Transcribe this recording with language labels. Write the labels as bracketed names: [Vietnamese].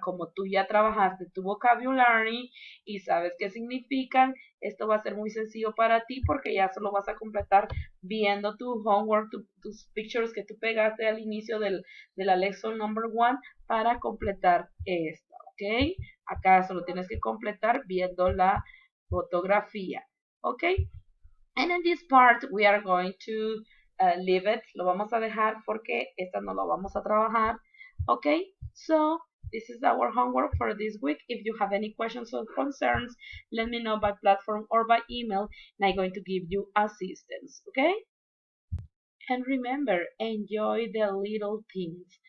[Spanish] Como tú ya trabajaste tu vocabulary y sabes qué significan, esto va a ser muy sencillo para ti porque ya solo vas a completar viendo tu homework, tus pictures que tú pegaste al inicio de la [English] lesson number 1 [Spanish] para completar esto. ¿Ok? Acá solo tienes que completar viendo la fotografía. ¿Ok? [English] And in this part we are going to leave it. [Spanish] Lo vamos a dejar porque esta no lo vamos a trabajar. ¿Ok? [English] So this is our homework for this week. If you have any questions or concerns, let me know by platform or by email and I'm going to give you assistance. ¿Ok? And remember, enjoy the little things.